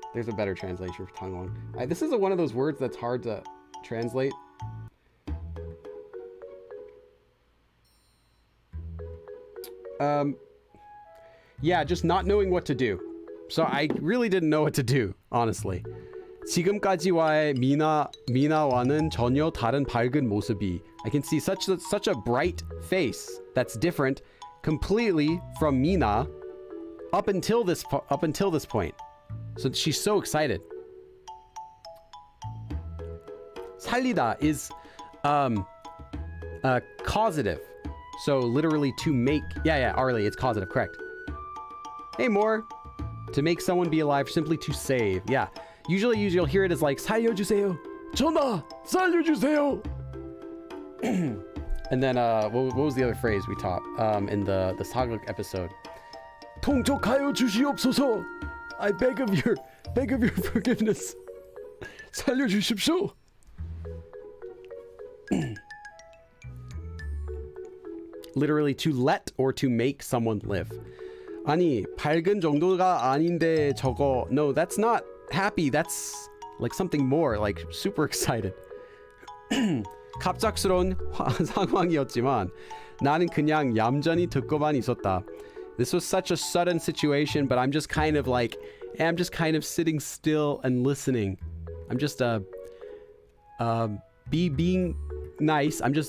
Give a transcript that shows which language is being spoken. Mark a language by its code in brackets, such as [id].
[en] There's a better translation for 당황. This is one of those words that's hard to translate. Yeah, just not knowing what to do. So I really didn't know what to do, honestly. [ko] 지금까지와의 미나와는 전혀 다른 밝은 모습이. [en] I can see such a bright face that's different completely from Mina up until this point. So she's so excited. 살리다 is causative. So literally to make. Yeah, Arlie, it's causative, correct. Hey, more. To make someone be alive, simply to save. Yeah. Usually you'll hear it as like 살려주세요. [ko] 전하, 살려주세요. [en] And then what was the other phrase we taught in the Saga episode? [ko] 통촉하여 주시옵소서. [en] I beg of your forgiveness. [ko] 살려주십시오. [en] Literally to let or to make someone live. [ko] 아니, 밝은 정도가 아닌데 저거. [en] No, that's not happy. That's like something more, like super excited. [ko] 갑작스러운 상황이었지만 나는 그냥 얌전히 듣고만 있었다. [en] This was such a sudden situation, but I'm just kind of sitting still and listening. I'm just being nice.